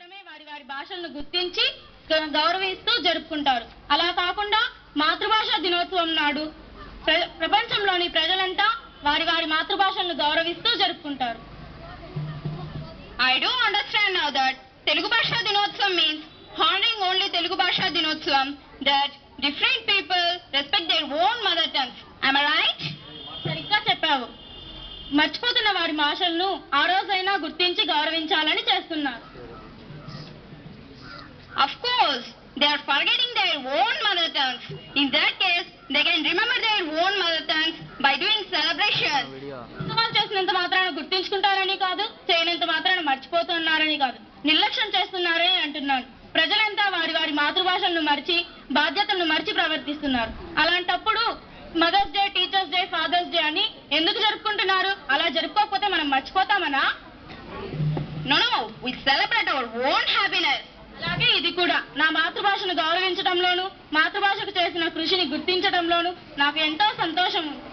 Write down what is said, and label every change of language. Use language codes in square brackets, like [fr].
[te] వారి వారి భాషలను గుర్తించి గౌరవిస్తూ జరుపుకుంటారు. అలా కాకుండా మాతృభాషా దినోత్సవం నాడు ప్రపంచంలోని ప్రజలంతా వారి వారి మాతృభాషలను గౌరవిస్తూ జరుపుకుంటారు. [en] I do understand now that Telugu Bhasha Dinotsavam means honoring only Telugu Bhasha Dinotsavam, that different people respect their own mother tongues. Am I right? [te] సరిగ్గా చెప్పావు. మర్చిపోతున్న వారి భాషలను ఆ రోజైనా గుర్తించి గౌరవించాలని చేస్తున్నారు. [en] Of course, they are forgetting their own mother tongues. In that case, they can remember their own mother tongues by doing celebrations. [te] ఉత్సవాలు చేసినంత మాత్రాన గుర్తించుకుంటారని కాదు, చేయనంత మాత్రాన మర్చిపోతున్నారని కాదు, నిర్లక్ష్యం చేస్తున్నారని అంటున్నాను. ప్రజలంతా వారి వారి మాతృభాషలను మర్చి బాధ్యతలను మర్చి ప్రవర్తిస్తున్నారు. అలాంటప్పుడు mothers day, teachers day, fathers day అని ఎందుకు జరుపుకుంటున్నారు? అలా జరుపుకోకపోతే మనం మర్చిపోతామనా? [en] No, we celebrate our own happiness. [te] అలాగే ఇది కూడా నా మాతృభాషను గౌరవించడంలోను, మాతృభాషకు చేసిన కృషిని గుర్తించడంలోను నాకు ఎంతో సంతోషం.